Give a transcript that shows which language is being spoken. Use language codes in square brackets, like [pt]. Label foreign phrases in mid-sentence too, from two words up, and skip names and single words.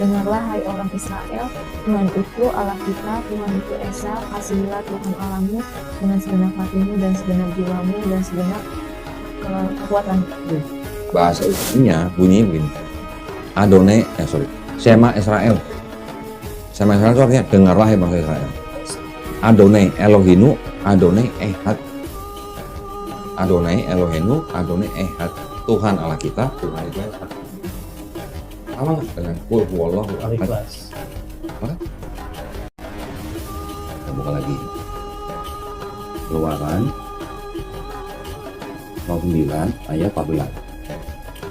[id] Dengarlah hai orang Israel, Tuhan itu Allah kita, Tuhan itu Esa, kasihilah Tuhan Allahmu dengan segenap hatimu dan segenap jiwamu dan segenap kekuatan. Bahasa Ibraninya bunyi begini. [he] שמע ישראל. שמע ישראל [id] itu artinya dengarlah hai bangsa Israel. [he] ה׳ אלוהינו, ה׳ אחד. ה׳ אלוהינו, ה׳ אחד. [id] Tuhan Allah kita, Tuhan itu Ehad. Sama dengan [ar] قل هو الله أحد. [id] Apa? Kita buka lagi. Keluaran 09 ayat 14.